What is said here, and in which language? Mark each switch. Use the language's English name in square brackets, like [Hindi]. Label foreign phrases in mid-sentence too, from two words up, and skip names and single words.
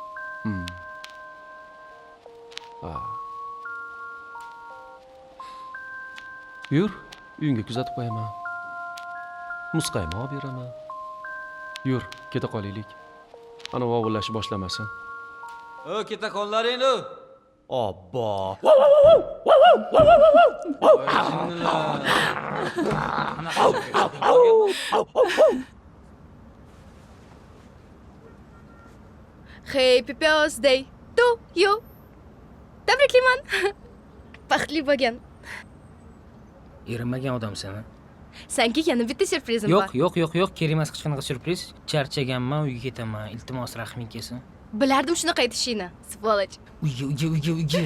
[Uzbek] Yur, uyingga kuzatib qo'yaman. Muzqaymoq beraman. Yur, keta qolaylik. Ana vovullashib boshlamasin. Ketakonlaring-ku. Obbo. [English] Happy birthday to you. [Uzbek] Tabriklayman. Baxtli bo'lgan. Erinmagan odamsan. Senga yana bitta syurprizim bor. Yo'q, kerak emas hech qanaqa syurpriz. Charchaganman, uyga ketaman. Iltimos, rahming kelsin. Bilardim shunaqa aytishingni, svoloch. Uyga.